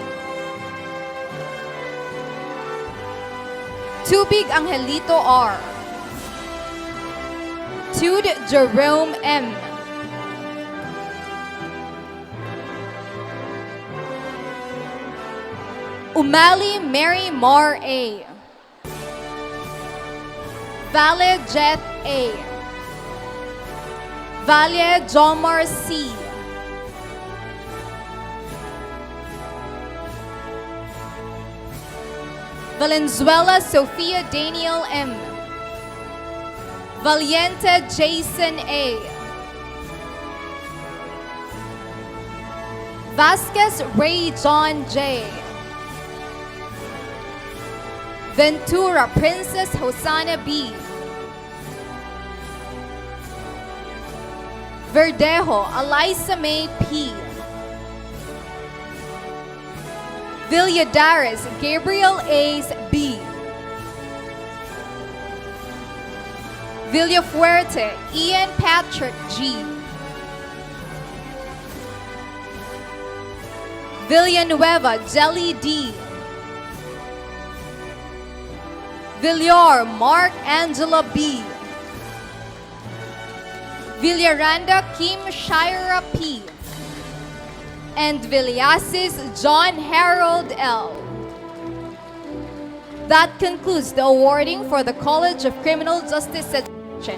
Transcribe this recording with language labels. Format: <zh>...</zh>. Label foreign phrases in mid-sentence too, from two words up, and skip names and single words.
<en>Tubig Angelito R. Tude Jerome M. Umali Mary Mar A. Vale Jet A. Valle Jomar C. Valenzuela Sofia Daniel M. Valiente Jason A. Vasquez Ray John J. Ventura Princess Hosanna B. Verdejo Elisa May P. Villadares Gabriel A's B. Villafuerte Ian Patrick G. Villanueva Jelly D. Villar Mark Angela B. Villaranda Kim Shira P. And Villasis John Harold L. That concludes the awarding for the College of Criminal Justice Education.</en>